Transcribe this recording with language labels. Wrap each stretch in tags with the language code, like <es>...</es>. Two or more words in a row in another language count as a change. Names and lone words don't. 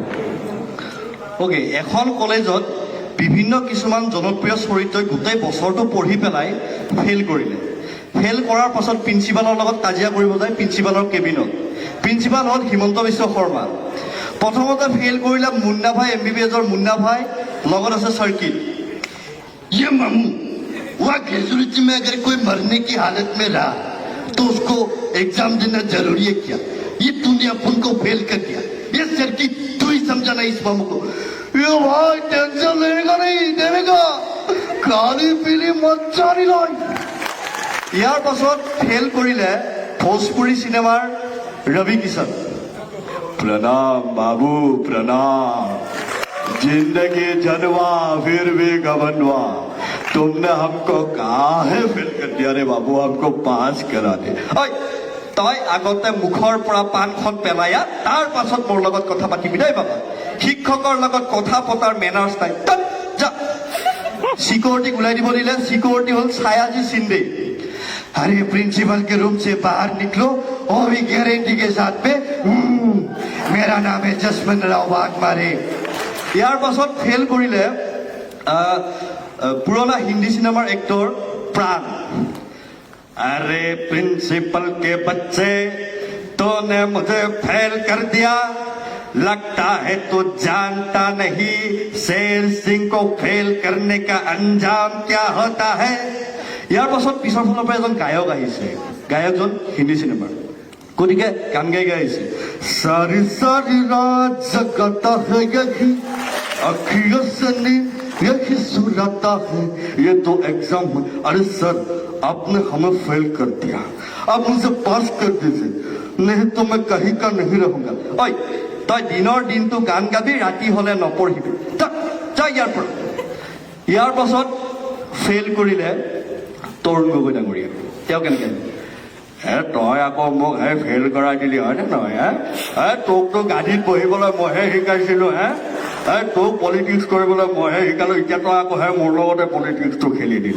<as>অ'কে, এখন কলেজত বিভিন্ন কিছুমান জনপ্ৰিয় চৰিত্ৰই গোটেই বছৰটো পঢ়ি পেলাই ফেইল কৰিলে। ফেইল কৰাৰ পাছত প্ৰিন্সিপালৰ লগত কাজিয়া কৰিব যায় প্ৰিন্সিপালৰ কেবিনত। প্ৰিন্সিপাল হ'ল হিমন্ত বিশ্ব শৰ্মা। প্ৰথমতে ফেইল কৰিলে মুন্না ভাই, MBBSৰ মুন্না ভাই, লগত আছে চাৰ্কিট।</as> <hi>ये मामू वह ग्रेजुएटी में अगर कोई मरने की हालत में रहा तो उसको एग्जाम देना जरूरी है क्या? ये तूने अपन को फेल कर दिया। ये सर्किट तू ही समझाना इस मामू को। ये भाई टेंशन लेगा नहीं देगा, काली पीली मच्छारी लाई।</hi> <as>ইয়াৰ পাছত ফেইল কৰিলে ভোজপুৰী চিনেমাৰ ৰবি কিষণ। প্ৰণাম বাবু প্ৰণাম,</as> <hi>जिंदगी जनवा फिर भी गवनवा, तुमने हमको काहे फेल कर दिया रे बाबू, हमको पास करा दे।</hi> <as>ঐ তই আগতে মুখৰ পৰা পাণখন পেলায়া, তাৰ পাছত মোৰ লগত কথা পাতিবি দেই বাবা। শিক্ষকৰ লগত কথা পতাৰ মেনাৰ্ছ নাই। যা সিকিউৰিটিক ওলাই দিব দিলে। সিকিউৰিটি হ'ল ছায়াজী সিন্ধে।</as> <hi>अरे प्रिंसिपल के रूम से बाहर निकलो और भी गारंटी के साथ में मेरा नाम है जसवंत राव वाघमारे।</hi> <as>ইয়াৰ পাছত ফেইল কৰিলে পুৰণা হিন্দী চিনেমাৰ এক্টৰ প্ৰাণ।</as> <hi>अरे प्रिंसिपल के बच्चे तूने मुझे फेल कर दिया, लगता है तू जानता नहीं शेर सिंह को फेल करने का अंजाम क्या होता है।</hi> <as>ইয়াৰ পাছত পিছৰ ফালৰ পৰা এজন গায়ক আহিছে, গায়কজন হিন্দী চিনেমাৰ। গতিকে গান গাই আহিছে।</as> <hi>सारी सारी रात जगाता है यही अखियों से नींद यही सुलाता है, ये तो एग्जाम है। अरे सर आपने हमें फेल कर दिया, आप मुझे पास कर दीजिए, नहीं तो मैं कहीं का नहीं रहूंगा।</hi> <as>ঐ তই দিনৰ দিনটো গান গাবি, ৰাতি হলে নপঢ়িবি, যা ইয়াৰ পৰা। ইয়াৰ পাছত ফেইল কৰিলে তৰুণ গগৈ ডাঙৰীয়া। তেওঁ কেনেকৈ তই আকৌ মোক ফেইল কৰাই দিলি হয়নে নহয়? তোকতো গাড়ীত বহিবলৈ মইহে শিকাইছিলো, তোক পলিটিক্স কৰিবলৈ মইহে শিকালো, এতিয়া তই আকৌ মোৰ লগতে পলিটিক্সটো খেলি দিলি।</as>